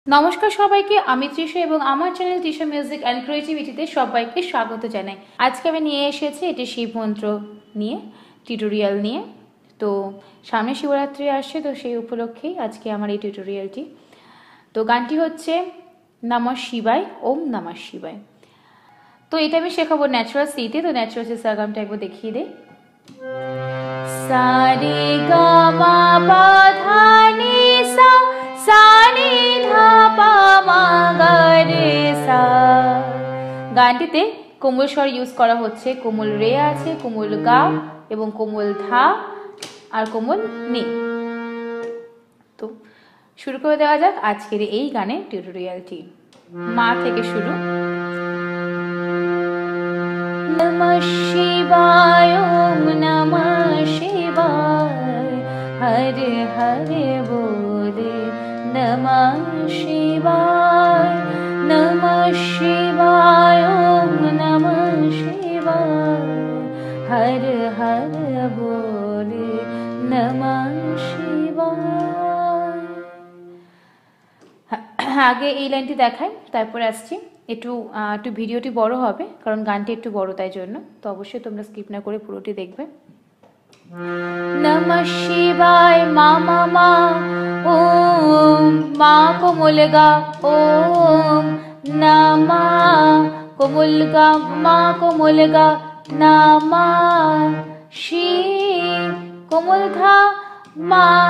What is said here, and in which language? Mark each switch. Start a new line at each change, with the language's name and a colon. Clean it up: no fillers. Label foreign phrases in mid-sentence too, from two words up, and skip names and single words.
Bangla: নমস্কার সবাইকে, আমি তৃষা এবং আমার চ্যানেল তৃষা মিউজিক অ্যান্ড ক্রিয়েটিভিটিতে সবাইকে স্বাগত জানাই। আজকে আমি নিয়ে এসেছি এটি শিব মন্ত্র নিয়ে টিউটোরিয়াল নিয়ে। তো সামনে শিবরাত্রি আসছে, তো সেই উপলক্ষেই আজকে আমার এই টিউটোরিয়ালটি। তো গানটি হচ্ছে
Sanskrit: নমঃ শিবায়, ওম নমঃ শিবায়।
Bangla: তো এটা আমি শেখাবো
English: natural C.
Bangla: তো
English: natural C
Bangla: সাগামটা একবার দেখিয়ে দেই। সা রে গা মা পা ধা নি সা, সা নি ধা পা মা গা রে সা। গানটিতে কোমল স্বর ইউজ করা হচ্ছে। কোমল রে আছে, কোমল গা এবং কোমল ধা আর কোমল নি। তো শুরু করে দেওয়া যাক আজকের এই গানের টিউটোরিয়ালটি। মা থেকে শুরু।
Sanskrit: নমঃ শিবায়, ওম নমঃ শিবায়, হরে হরে বলে নমঃ শিবায়, নমঃ শিবায়, ওম নমঃ শিবায়, হরে হরে বলে নমঃ শিবায়।
Bangla: আগে এই লাইনটি দেখাই, তারপরে আসছি। একটু ভিডিওটি বড় হবে কারণ গানটি একটু বড়, তাই জন্য। তো অবশ্যই তোমরা স্কিপ না করে পুরোটি দেখবে।
Sanskrit: নমঃ শিবায়
Bangla: মা মা মা, ওম মা কোমল গা, ওম নমঃ কোমল গা মা কোমল গা, নমঃ শি কোমল ধা মা